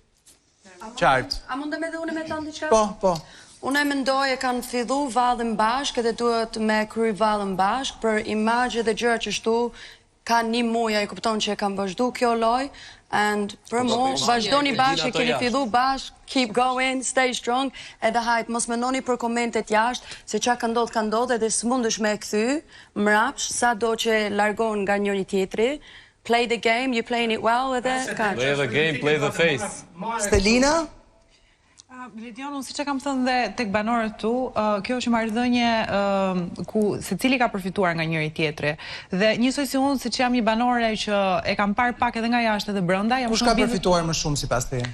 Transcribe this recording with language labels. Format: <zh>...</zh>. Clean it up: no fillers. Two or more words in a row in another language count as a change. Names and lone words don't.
<sq>Qartë. A mundem edhe unë me thënë diçka? Po. Unë e mendoj e kanë fillu vallën bashkë edhe duhet me kry vallën bashkë për imazhe dhe gjëra që shtu ka një muaj ai kupton që e kanë vazhdu kjo loj and për mua vazhdoni bashkë, keni fillu bashkë,</sq> <en>keep going, stay strong,</en> <sq>edhe hajt mos mendoni për komentet jashtë se çka ka ndodhur edhe s'mundesh me e kthy mrapsh sado që largon nga njëri tjetri.</sq> <en>Play the game, you playing it well,</en> <sq>edhe ka.</sq> <en>Play the game, play the face.</en> <sq>Stelina? Lidion, unë si që kam thënë dhe tek banorët tu, kjo është marrëdhënie ku secili ka përfituar nga njëri tjetri. Dhe njësoj si unë, si që jam një banore që e kam parë pak edhe nga jashtë edhe brenda. Kush ka përfituar më shumë sipas teje?</sq>